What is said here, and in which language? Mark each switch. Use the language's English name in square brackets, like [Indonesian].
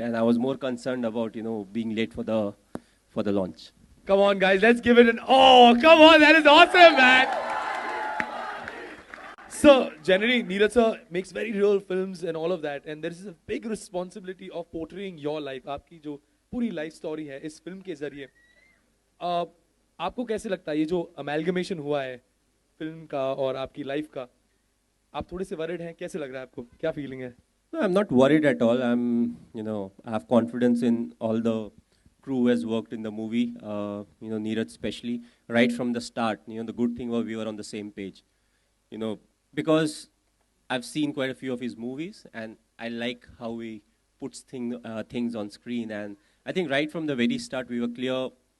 [English] And I was more concerned about, being late for the launch. Come on, guys, let's give it oh, come on, that is awesome, man. So, generally, Neeraj sir makes very real films and all of that. And there is a big responsibility of portraying your life. [Hindi] आपकी जो पूरी life story है इस film के जरिए. आपको कैसे लगता है ये जो amalgamation हुआ है film का और आपकी life का? आप थोड़े से worried हैं, कैसे लग रहा है आपको? क्या feeling है? [English] No, I'm not worried at all. I have confidence in all the crew who has worked in the movie, Neeraj especially, right from the start. The good thing was we were on the same page. Because I've seen quite a few of his movies, and I like how he puts things on screen. And I think right from the very start, we were clear,